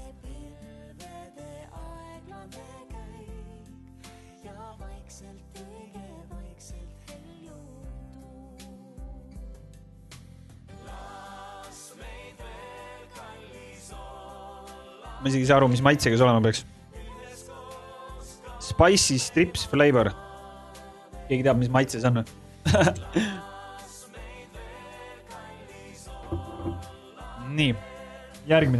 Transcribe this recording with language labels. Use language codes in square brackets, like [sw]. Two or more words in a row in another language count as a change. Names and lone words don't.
[et] Ma isegi saa aru, mis maitsega see olema peaks. [en] Spicy strips flavor. [et] Keegi teab, mis maitse see on. Nii. Järgmine.